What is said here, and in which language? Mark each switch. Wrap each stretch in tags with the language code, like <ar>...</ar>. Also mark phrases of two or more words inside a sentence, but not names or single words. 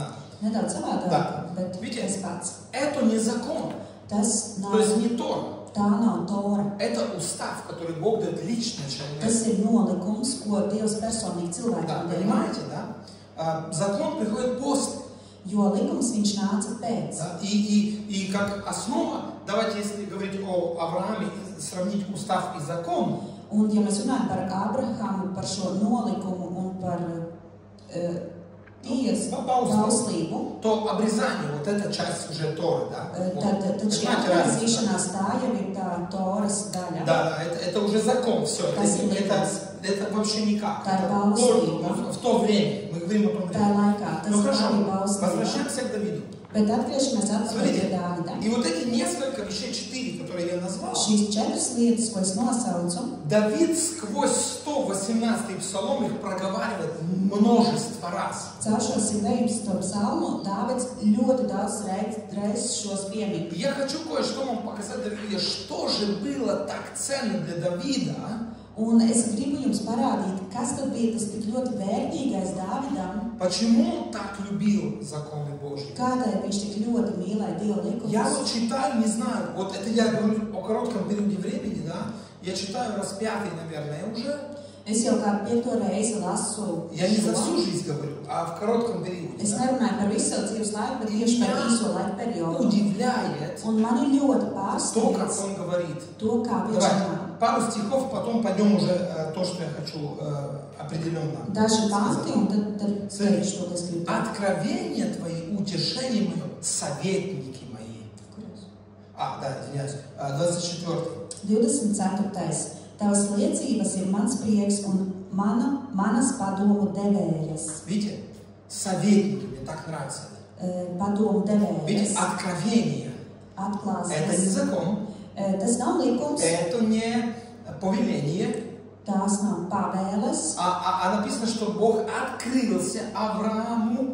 <lv>Nedaudz savādāk,</lv> <ru>Да.</ru> <lv>bet</lv> <ru>Видите,</ru> <lv>tas pats.</lv> <ru>это не закон,</ru> <lv>Tas</lv> <ru>то есть</ru> <lv>nav,</lv> <ru>не Тора.</ru> <lv>tā nav Tora.</lv> <ru>Это устав, который Бог дает лично человеку.</ru> <lv>Tas ir nolikums, ko Dievs personīgi</lv> <ru>Да,</ru> <lv>cilvēkam deva.</lv> <ru>понимаете, да? Закон приходит после.</ru> <lv>Jo likums viņš nāca pēc.</lv> <ru>Да? И как основа, давайте, если говорить о Аврааме, сравнить устав и закон,</ru> <lv>Un, ja mēs runājam par Abrahamu, par šo nolikumu un par bauslību,</lv> <ru>то обрезание, вот эта часть уже Торы, да?</ru> <lv>tad šī</lv> <ru>Понимаете разницу?</ru> <lv>atzīšanās tā jau ir tā Toras daļa.</lv> <ru>Да, это уже закон, все. Это вообще никак. Это в то время. Мы говорим о том</ru> <lv>Tā</lv> <ru>времени.</ru> <lv>laikā tas</lv> <ru>Ну хорошо,</ru> <lv>bija bauslība.</lv> <ru>возвращаемся к Давиду.</ru> <lv>Bet atgriežamies atpakaļ pie</lv> <ru>Смотрите,</ru> <lv>Dāvida.</lv> <ru>и вот эти несколько вещей, 4, которые я назвал,</ru> <lv>Šīs 4 lietas, ko es nosaucu,</lv> <ru>Давид сквозь 118 псалом их проговаривает множество раз.</ru> <lv>caur šo 119. psalmu Dāvids ļoti daudz reizes šos piemin.</lv> <ru>Я хочу кое-что вам показать, Давиде, что же было так ценно для Давида,</ru> <lv>Un es gribu jums parādīt, kas tad bija tas tik ļoti vērtīgais Dāvidam,</lv> <ru>почему он так любил законы Божьи.</ru> <lv>kādēļ viņš tik ļoti mīlēja Dieva</lv> <ru>Я</ru> <lv>likumus.</lv> <ru>вот читаю, не знаю, вот это я говорю о коротком периоде времени, да, я читаю раз 5, наверное, уже.</ru> <lv>Es jau kā 5. reizi lasu</lv> <ru>Я не за всю</ru> <lv>šo.</lv> <ru>жизнь говорю, а в коротком периоде.</ru> <lv>Es</lv> <ru>Да.</ru> <lv>nerunāju par visu savu dzīves laiku, bet tieši par īso laika periodu.</lv> <ru>Удивляет</ru> <lv>Un mani ļoti</lv> <ru>то, как</ru> <lv>pārsteidz</lv> <ru>он говорит.</ru> <lv>to, kā viņš</lv> <ru>Давайте</ru> <lv>runā.</lv> <ru>пару стихов, потом пойдем уже то, что я хочу определенно</ru> <lv>Daži panti,</lv> <ru>сказать.</ru> <lv>un tad teikšu to, ko es gribu.</lv> <ru>Откровения твои, утешение мое, советники мои. Да, извиняюсь. 24. 24.</ru> <lv>Tavas liecības ir mans prieks un manas padomu devējas.</lv> <ru>Видите? Советники, мне так нравится.</ru> <lv>Padomu</lv> <ru>Видите?</ru> <lv>devējas.</lv> <ru>Откровение. Это не</ru> <lv>Atklāsmes.</lv> <ru>закон.</ru> <lv>Tas nav likums,</lv> <ru>Это не повеление.</ru> <lv>tās nav pavēles,</lv> <ru>А написано, что Бог открылся Аврааму.</ru>